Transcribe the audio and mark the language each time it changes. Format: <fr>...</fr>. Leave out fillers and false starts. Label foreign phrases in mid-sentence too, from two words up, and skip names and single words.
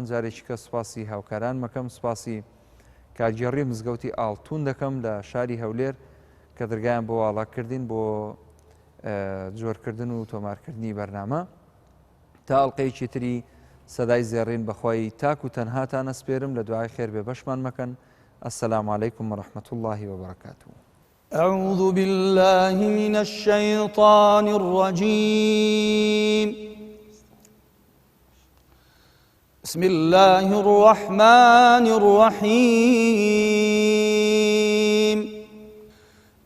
<ckb>جارێکی کە سوپاسی هاوکاران مەکەم، سوپاسی کارگێڕی مزگەوتی ئاڵتون دەکەم لە شاری هەولێر کە دەرگایان بۆ واڵاکردین بۆ جۆرکردن و تۆمارکردنی بەرنامە. تا ئەڵقەیەکی تری سەدای زێڕین بەخوای تاک و تەنهاتان ئەسپێرم لە دوعای خێر بێ بەشمان مەکەن.</ckb> <ar>السلام عليكم ورحمة الله وبركاته. أعوذ بالله من الشيطان الرجيم. بسم الله الرحمن الرحيم.</ar>